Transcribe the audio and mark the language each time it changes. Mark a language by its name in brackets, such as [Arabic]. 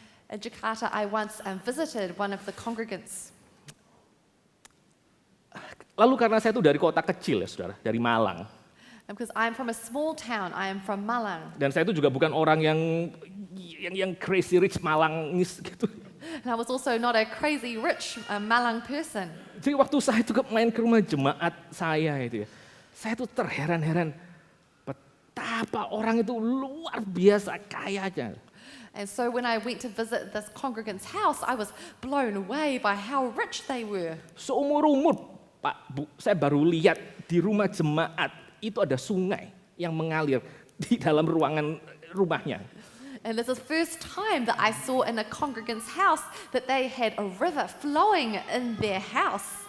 [English] In Jakarta, I once visited one of the congregants. [Indonesian] Lalu karena saya itu dari kota kecil ya saudara, dari Malang. [English] Because I'm from a small town, I am from Malang. [Indonesian] Dan saya itu juga bukan orang yang [English] crazy rich [Indonesian] Malangis gitu. [English] And I was also not a crazy rich Malang person. [Indonesian] Jadi waktu saya itu main ke rumah jemaat saya itu ya, saya itu terheran-heran betapa orang itu luar biasa kayanya. [English] And so when I went to visit this congregant's house, I was blown away by how rich they were. [Indonesian] Seumur-umur Pak, Bu, saya baru lihat di rumah jemaat itu ada sungai yang mengalir di dalam ruangan rumahnya. [English] And this is the first time that I saw in a congregant's house that they had a river flowing in their house.